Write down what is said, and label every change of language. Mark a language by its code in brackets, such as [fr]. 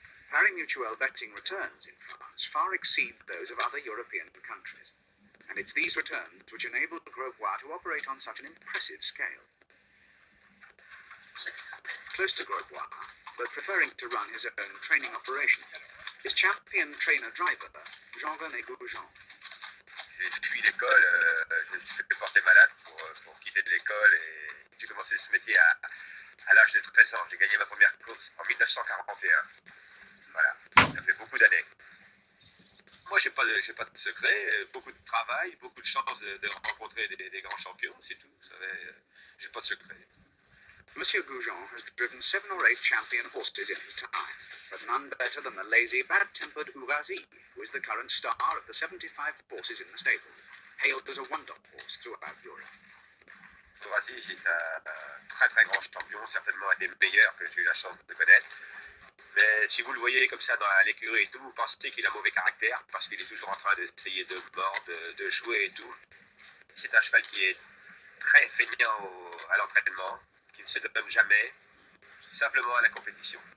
[en] Pari-mutuel betting returns in France far exceed those of other European countries, and it's these returns which enable Grosbois to operate on such an impressive scale. Close to Grosbois, but preferring to run his own training operation, is champion trainer-driver Jean-René Goujon. [fr] J'ai fui l'école, je me suis fait porter malade pour quitter de l'école et j'ai commencé ce métier à l'âge de 13 ans. J'ai gagné ma première course en 1941. Voilà, ça fait beaucoup d'années. Moi, j'ai pas de secret, beaucoup de travail, beaucoup de chance de rencontrer des grands champions, c'est tout. Vous savez, j'ai pas de secret. [en] Monsieur Goujon has driven 7 or 8 champion horses in his time, but none better than the lazy, bad-tempered Ouvasi, who is the current star of the 75 horses in the stable, hailed as a wonder horse throughout Europe. [fr] Ouvasi, c'est un très très grand champion, certainement un des meilleurs que j'ai eu la chance de connaître. Mais si vous le voyez comme ça dans l'écurie et tout, vous pensez qu'il a mauvais caractère parce qu'il est toujours en train d'essayer de mordre, de jouer et tout. C'est un cheval qui est très feignant à l'entraînement, qui ne se donne jamais, simplement à la compétition.